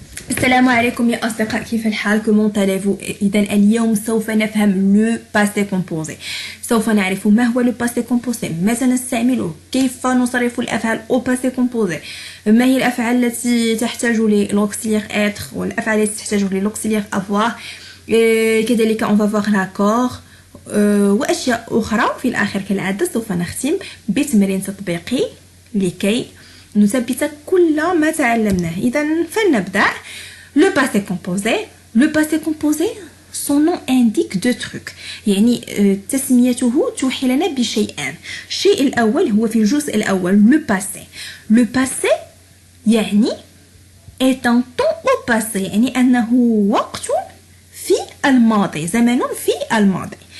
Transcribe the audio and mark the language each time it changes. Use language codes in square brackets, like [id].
[ar] السلام عليكم يا أصدقاء، كيف الحال؟ كومون تاليفو؟ إذا اليوم سوف نفهم لو باسي كومبوزي. سوف نعرف ما هو لو باسي كومبوزي، متى نستعمله، كيف نصرف الأفعال أو باسي كومبوزي، ما هي الأفعال التي تحتاج للأوكسيليير إتر والأفعال التي تحتاج للأوكسيليير أفوار. [fr] كذلك on va voir l'accord [ar] وأشياء أخرى. في الآخر كالعادة سوف نختم بتمرين تطبيقي لكي نثبت كل ما تعلمناه. إذا فلنبدأ. [fr] Le passé composé. Le passé composé, son nom indique deux trucs. [ar] يعني تسميته توحي لنا بشيئان. الشيء الأول هو في الجزء الأول le passé. Le passé يعني [fr] est un temps au passé، [ar] يعني أنه وقت في الماضي، زمن في الماضي.